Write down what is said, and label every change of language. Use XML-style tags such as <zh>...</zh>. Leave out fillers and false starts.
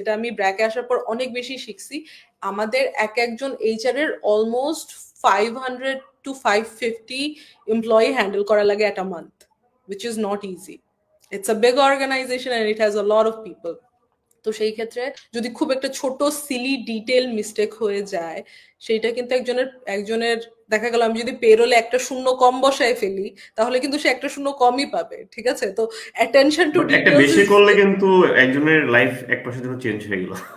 <bn>এটা আমি ব্র্যাকে আসার পর অনেক বেশি শিখছি। আমাদের একজন এইচআর এর অলমোস্ট 500 to 550 এমপ্লয়ি হ্যান্ডেল করা লাগে</bn> <en>at a month, which is not easy. It's a big organization and it has a lot of people.</en> <bn>তো সেই ক্ষেত্রে যদি খুব একটা ছোট সিলি ডিটেল মিস্টেক হয়ে যায় সেইটা কিন্তু একজনের দেখা গেল আমি যদি পেরোলে একটা শূন্য কম বসায় ফেলি তাহলে কিন্তু সে একটা শূন্য কমই পাবে, ঠিক আছে?</bn> <en>তো attention to</en> <bn>একটা</bn> <en>details</en> <bn>বেশি করলে কিন্তু একজনের লাইফ এক পাশের জন্য চেঞ্জ হয়ে গেল।</bn>